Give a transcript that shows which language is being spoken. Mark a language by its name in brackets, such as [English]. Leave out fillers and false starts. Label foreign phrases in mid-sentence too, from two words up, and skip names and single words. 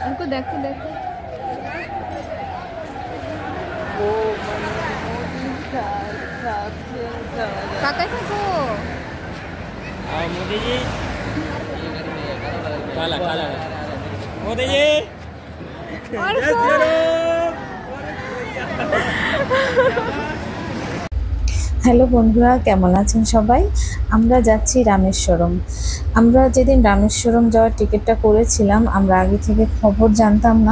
[Bangla] দেখো দেখো काका থাকো [Hindi] मोदी जी काला काला मोदी जी [Bangla] হ্যালো বন্ধুরা, কেমন আছেন সবাই? আমরা যাচ্ছি রামেশ্বরম। আমরা যেদিন রামেশ্বরম যাওয়ার টিকিটটা করেছিলাম, আমরা আগে থেকে খবর জানতাম না।